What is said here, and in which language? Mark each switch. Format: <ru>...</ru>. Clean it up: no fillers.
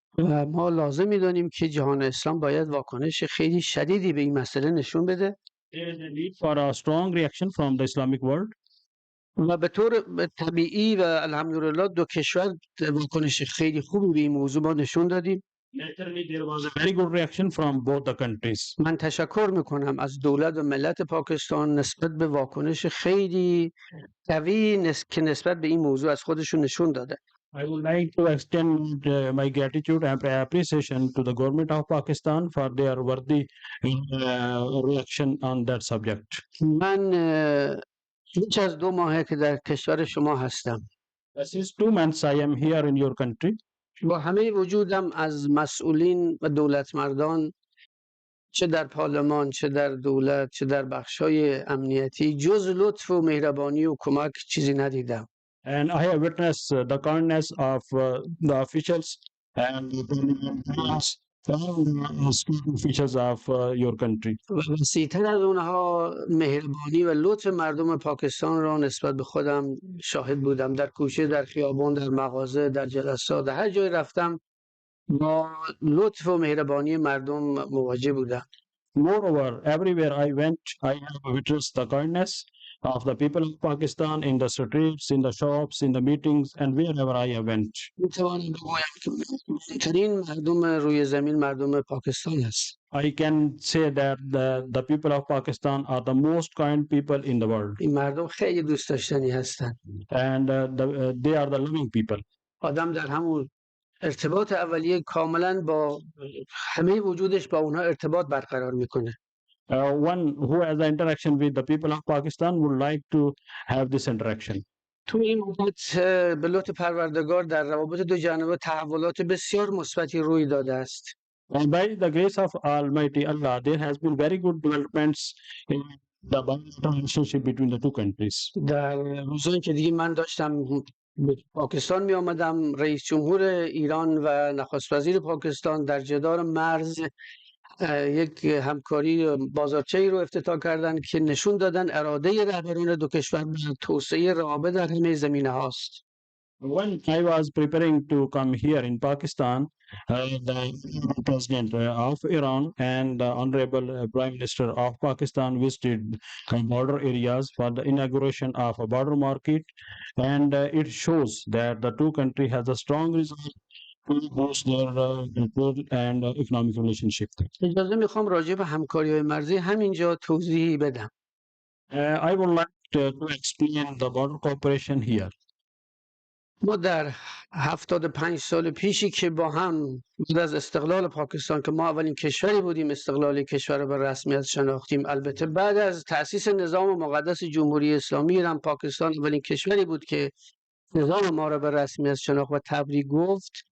<fa>و ما لازم میدانیم که جهان اسلام باید واکنش خیلی شدیدی به این مسئله نشون بده</fa> <en>There is a need for a strong reaction from the Islamic world.</en> <fa>و به طور طبیعی و الحمدلله دو کشور واکنش خیلی خوبی به این موضوع ما نشون دادیم.</fa> <en>Naturally, there was a very good reaction from both the countries.</en> <fa>من تشکر میکنم از دولت و ملت پاکستان نسبت به واکنش خیلی قوی که نسبت به این موضوع از خودشون نشون داده.</fa> <en>I would like to extend my gratitude and appreciation to the government of Pakistan for their worthy reaction on that subject.</en> <fa>من بیش از 2 ماهه که در کشور شما هستم.</fa> <en>Since 2 months I am here in your country.</en> <fa>با همه وجودم از مسئولین و دولت مردان چه در پارلمان چه در دولت چه در بخشای امنیتی جز لطف و مهربانی و کمک چیزی ندیدم.</fa> <en>And I have witnessed the kindness of the officials and the parliamentarians and state officials of your country.</en> <fa>و وسیع‌تر از اونها مهربانی و لطف مردم پاکستان را نسبت به خودم شاهد بودم. در کوچه، در خیابان، در مغازه، در جلسات، در هر جای رفتم با لطف و مهربانی مردم مواجه بودم.</fa> <en>Moreover, everywhere I went, I have witnessed the kindness of the people of Pakistan in the streets, in the shops, in the meetings, and wherever I have went.</en> <fa>میتوانم بگویم که مهمترین مردم روی زمین مردم پاکستان است.</fa> <en>I can say that the people of Pakistan are the most kind people in the world,</en> <fa>این مردم خیلی دوست داشتنی هستند.</fa> <en>and they are the loving people.</en> <fa>آدم در همون ارتباط اولیه کاملا با همه وجودش با اونها ارتباط برقرار میکنه.</fa> <en>One who has the interaction with the people of Pakistan would like to have this interaction.</en> <fa>تو این مدت به لطف پروردگار در روابط دو جانبه تحولات بسیار مثبتی روی داده است.</fa> <en>And by the grace of Almighty Allah, there has been very good developments in the bilateral relationship between the two countries.</en> <fa>در روزایی که دیگه من داشتم به پاکستان می آمدم، رئیس جمهور ایران و نخست وزیر پاکستان در جدار مرز یک همکاری بازارچه‌ای رو افتتاح کردن که نشون دادن اراده رهبران دو کشور به توسعه روابط در همه زمینه هاست.</fa> <en>When I was preparing to come here in Pakistan, the President of Iran and the Honorable Prime Minister of Pakistan visited border areas for the inauguration of a border market, and it shows that the two countries has a strong resolve to boost their trade and economic relationship.</en> <fa>اجازه میخوام راجع به همکاری‌های مرزی همینجا توضیحی بدم.</fa> <en>I would like to explain the border cooperation here.</en> <fa>ما در 75 سال پیشی که با هم بعد از استقلال پاکستان که ما اولین کشوری بودیم استقلال کشور رو به رسمیت شناختیم، البته بعد از تأسیس نظام مقدس جمهوری اسلامی ایران پاکستان اولین کشوری بود که نظام ما را به رسمیت شناخت و تبریک گفت.</fa>